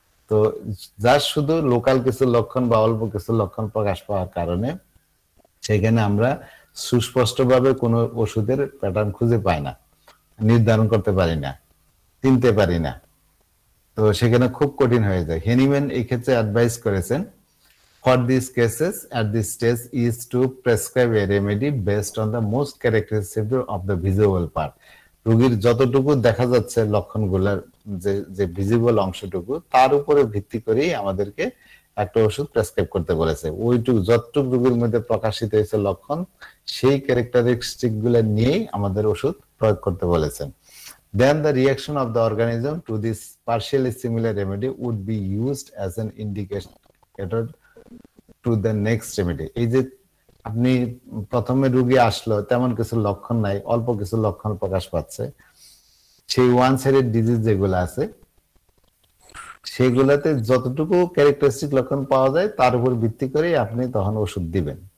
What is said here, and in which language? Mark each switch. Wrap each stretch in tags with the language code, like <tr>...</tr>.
<bn>তো যার শুধু লোকাল কিছু লক্ষণ বা অল্প কিছু লক্ষণ প্রকাশ পাওয়ার কারণে সেখানে আমরা সুস্পষ্টভাবে কোনো ওষুধের প্যাটার্ন খুঁজে পাই না, নির্ধারণ করতে পারি না, চিনতে পারি না, তো সেখানে খুব কঠিন হয়ে যায়। হেনিম্যান এই ক্ষেত্রে অ্যাডভাইস করেছেন,</bn> <en>for these cases at this stage is to prescribe a remedy based on the most characteristic of the visible part.</en> <bn>রোগীর যতটুকু দেখা যাচ্ছে লক্ষণগুলোর যে ভিজিবল অংশটুকু, তার উপরে ভিত্তি করেই আমাদেরকে একটা ওষুধ প্রেসক্রাইব করতে বলেছে। ওইটুকু যতটুকু রোগীর মধ্যে প্রকাশিত হয়েছে লক্ষণ, সেই ক্যারেক্টারিস্টিক গুলো নিয়েই আমাদের ওষুধ প্রয়োগ করতে বলেছেন।</bn> <en>Then the reaction of the organism to this partially similar remedy would be used as an indicator to the next remedy.</en> <bn>এই যে আপনি প্রথমে রোগী আসলো, তেমন কিছু লক্ষণ নাই, অল্প কিছু লক্ষণ প্রকাশ পাচ্ছে, সেই ওয়ান সাইডেড ডিজিজ যেগুলো আছে সেগুলাতে যতটুকু ক্যারেক্টারিস্টিক লক্ষণ পাওয়া যায় তার উপর ভিত্তি করে আপনি তখন ওষুধ দিবেন।</bn>